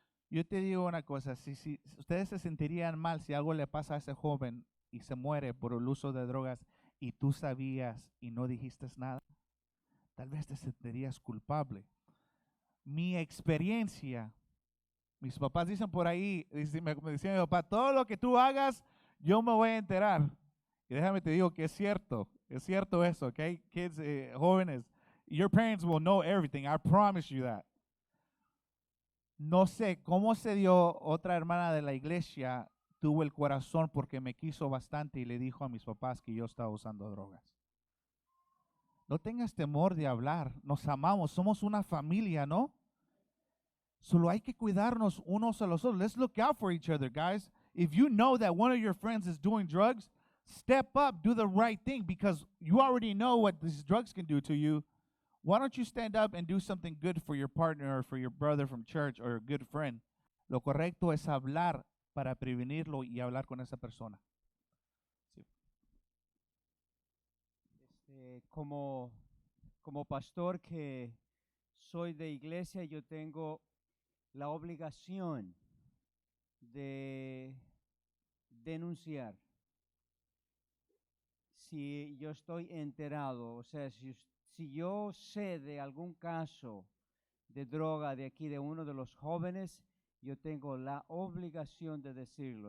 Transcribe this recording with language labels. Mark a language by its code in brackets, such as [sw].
[es] Yo te digo una cosa, si ustedes se sentirían mal si algo le pasa a ese joven y se muere por el uso de drogas y tú sabías y no dijiste nada, tal vez te sentirías culpable. Mi experiencia, mis papás dicen por ahí, me decía mi papá, todo lo que tú hagas, yo me voy a enterar. Y déjame te digo que es cierto eso, ¿ok? [en] Kids, jóvenes, your parents will know everything, I promise you that. [es] No sé cómo se dio, otra hermana de la iglesia tuvo el corazón porque me quiso bastante y le dijo a mis papás que yo estaba usando drogas. No tengas temor de hablar, nos amamos, somos una familia, ¿no? Solo hay que cuidarnos unos a los otros. [en] Let's look out for each other, guys. If you know that one of your friends is doing drugs, step up, do the right thing, because you already know what these drugs can do to you. Why don't you stand up and do something good for your partner or for your brother from church or a good friend? [es] Lo correcto es hablar para prevenirlo y hablar con esa persona. Sí. Como pastor que soy de iglesia, yo tengo la obligación de denunciar si yo estoy enterado, o sea, si yo sé de algún caso de droga de aquí, de uno de los jóvenes, yo tengo la obligación de decirlo.